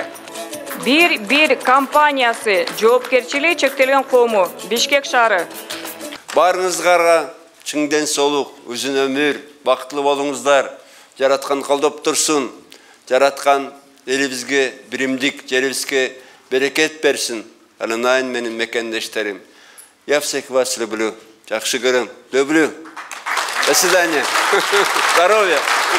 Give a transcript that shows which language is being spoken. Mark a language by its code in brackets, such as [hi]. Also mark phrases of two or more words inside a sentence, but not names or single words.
[ky] Бир компаниясы жоопкерчилиги чектелген коому, Бишкек шаары. Барыңызга чың денсаулык, үзүн өмүр, бактылуу болуңуздар. Жараткан колдоп турсун. Жараткан элибизге биримдик, жерибизге берекет берсин. Алынайын менин мекендештерим. [ru] Я всех вас люблю. [ky] Жакшы көрөм. [ru] Люблю. До свидания. Здоровья.